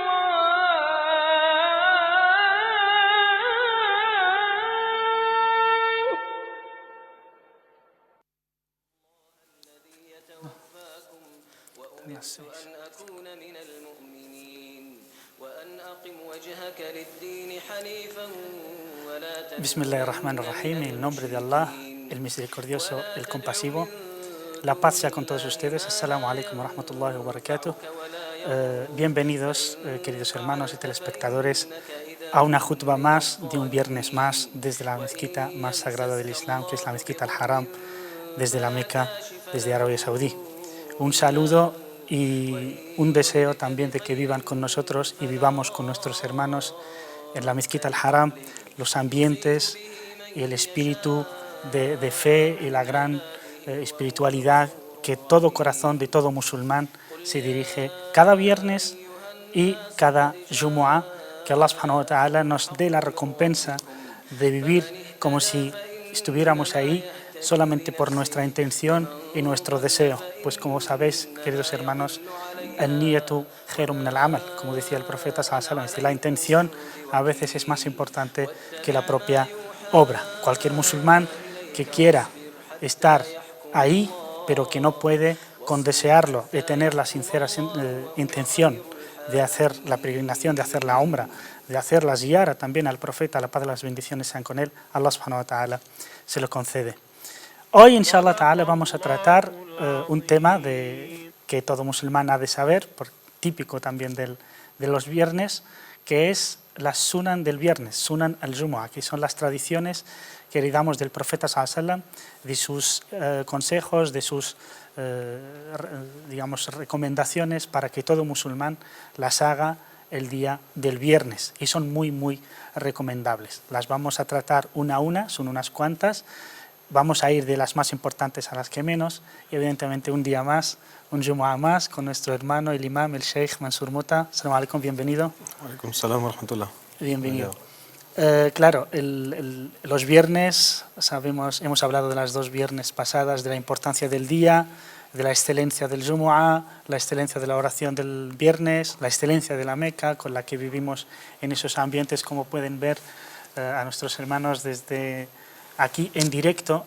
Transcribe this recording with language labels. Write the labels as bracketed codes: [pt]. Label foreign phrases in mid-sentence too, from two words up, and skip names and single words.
[ar] الله الذي يتوفاكم وأمرت أن أكون من المؤمنين وأن أقم وجهك للدين حنيفا ولا بسم الله الرحمن الرحيم, [es] en nombre de Allah, el misericordioso, el compasivo. La paz sea con todos ustedes. [ar] السلام عليكم ورحمة الله وبركاته. [es] Bienvenidos, queridos hermanos y telespectadores, a una jutba más, de un viernes más, desde la mezquita más sagrada del Islam, que es la mezquita al-Haram, desde la Meca, desde Arabia Saudí. Un saludo y un deseo también de que vivan con nosotros y vivamos con nuestros hermanos en la mezquita al-Haram, los ambientes y el espíritu de fe y la gran espiritualidad que todo corazón de todo musulmán se dirige cada viernes y cada Jumu'ah, que Allah [ar] سبحانه وتعالى [es] nos dé la recompensa de vivir como si estuviéramos ahí solamente por nuestra intención y nuestro deseo. Pues como sabéis, queridos hermanos, [ar] النية خير من العمل, [es] como decía el profeta [ar] صلى الله عليه وسلم, [es] la intención a veces es más importante que la propia obra. Cualquier musulmán que quiera estar ahí, pero que no puede, con desearlo, de tener la sincera intención de hacer la peregrinación, de hacer la umra, de hacer la ziyara también al profeta, la paz y las bendiciones sean con él, [ar] الله سبحانه وتعالى [es] se lo concede. Hoy, [ar] إن شاء الله تعالى, [es] vamos a tratar un tema que todo musulmán ha de saber, típico también de los viernes, que es la sunan del viernes, [ar] سنن الجمعة, [es] que son las tradiciones que heredamos del profeta [ar] صلى الله عليه وسلم, [es] de sus consejos, de sus digamos, recomendaciones para que todo musulmán las haga el día del viernes, y son muy recomendables. Las vamos a tratar una a una, son unas cuantas, vamos a ir de las más importantes a las que menos, y evidentemente un día más, un Jumu'ah más, con nuestro hermano, el imam, el Sheikh Mansur Mota. [ar] السلام عليكم, bienvenido. عليكم السلام ورحمة الله. [es] Bienvenido. Claro, los viernes, sabemos, hemos hablado de las dos viernes pasadas, de la importancia del día, de la excelencia del Jumu'ah, la excelencia de la oración del viernes, la excelencia de la Meca, con la que vivimos en esos ambientes, como pueden ver a nuestros hermanos desde aquí en directo.